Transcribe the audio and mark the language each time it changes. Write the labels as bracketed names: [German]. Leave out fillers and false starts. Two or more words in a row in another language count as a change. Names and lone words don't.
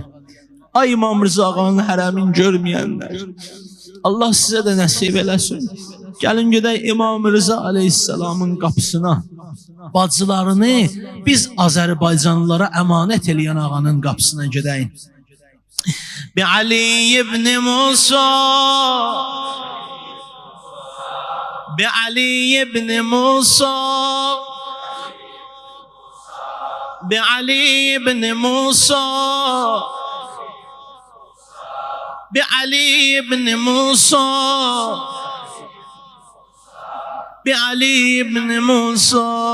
[Azerbaijani] Ay İmam Rıza ağanın hərəmin görməyənlər. Allah sizə də nəsib eləsin. Gəlin gedək İmam Rıza Aleyhisselamın qapısına. Bacılarını biz Azərbaycanlılara əmanət eləyən ağanın qapısına gedəyin. [Arabic] بعلي بن موسى بعلي بن موسى بعلي بن موسى بعلي بن موسى بعلي بن موسى